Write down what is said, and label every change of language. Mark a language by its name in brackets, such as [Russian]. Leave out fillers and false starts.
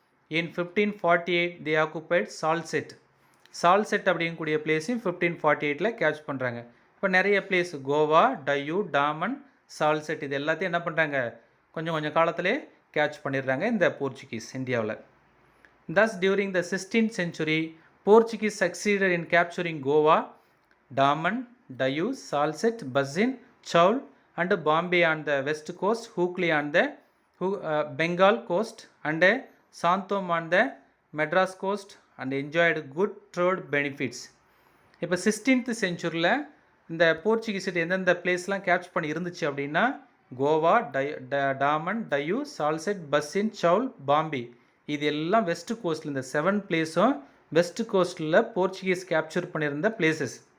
[English] In 1548 they occupied Salsette. [Tamil] Salsette அப்படிங்கக்கூடிய பிளேஸையும் 1548 catch பண்ணுறாங்க. இப்போ நிறைய பிளேஸ் கோவா, டையூ, டாமன், சால்செட் இது எல்லாத்தையும் என்ன பண்ணுறாங்க, கொஞ்சம் கொஞ்சம் காலத்திலே கேட்ச் பண்ணிடுறாங்க இந்த போர்ச்சுகீஸ் இந்தியாவில். [English] Thus during the 16th century, Portuguese succeeded in capturing Goa, Daman, Diu, Salsette, Buzzin, Chaul and Bombay on the west coast, Hooghly on the Bengal coast and Santom on the Madras coast and enjoyed good trade benefits. [Tamil] இப்போ 16th சென்ச்சுரியில் இந்த Portuguese எந்தெந்த பிளேஸ்லாம் கேப்ச் பண்ணி இருந்துச்சு அப்படின்னா கோவா, டாமன், டையூ, சால்செட், பஸ்ஸின், சவுல், பாம்பே இது எல்லாம் west கோஸ்ட்டில் இந்த 7 பிளேஸும் west கோஸ்ட்டில் Portuguese capture பண்ணியிருந்த பிளேசஸ்.